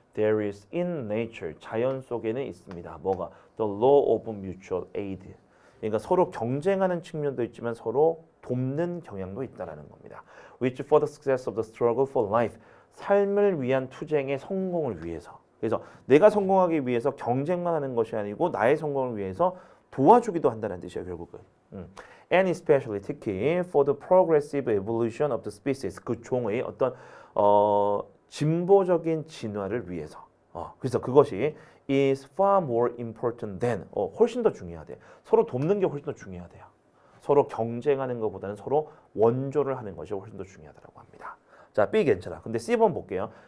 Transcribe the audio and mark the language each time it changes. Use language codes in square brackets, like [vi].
[en] there is in nature [ko] 자연 속에는 있습니다. 뭐가? [en] The law of mutual aid. [ko] 그러니까 서로 경쟁하는 측면도 있지만 서로 돕는 경향도 있다라는 겁니다. [en] Which for the success of the struggle for life. [ko] 삶을 위한 투쟁의 성공을 위해서. 그래서 내가 성공하기 위해서 경쟁만 하는 것이 아니고 나의 성공을 위해서 도와주기도 한다는 뜻이에요, 결국은. [en] And especially [ko] 특히 [en] for the progressive evolution of the species. [ko] 그 종의 어떤 진보적인 진화를 위해서. 그래서 그것이 [en] is far more important than [ko] 훨씬 더 중요하대. 서로 돕는 게 훨씬 더 중요하대요. 서로 경쟁하는 것보다는 서로 원조를 하는 것이 훨씬 더 중요하다고 합니다. 자, B 괜찮아. 근데 C번 볼게요.